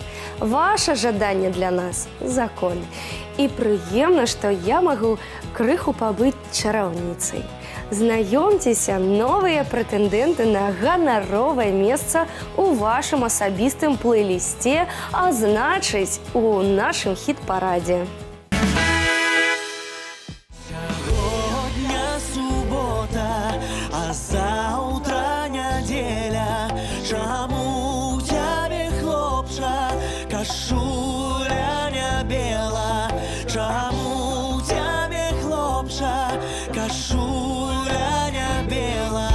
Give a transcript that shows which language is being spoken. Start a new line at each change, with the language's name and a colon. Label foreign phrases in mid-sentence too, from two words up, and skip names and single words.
Belarusian: Ваше жаданне для нас – закон. І прыемна, што я магу крыху пабыць чараўніцай. Знаёмцеся, новыя прэтэндэнты на ганаровае месца ў вашым асабістым плейлісце, а значыць, у нашым хіт-парадзе.
Ukrainian: Сьогодні субота, а завтра неділя. Чому тебе, хлопча, кашуля не біла? Чому тебе, хлопча, кашуля не біла?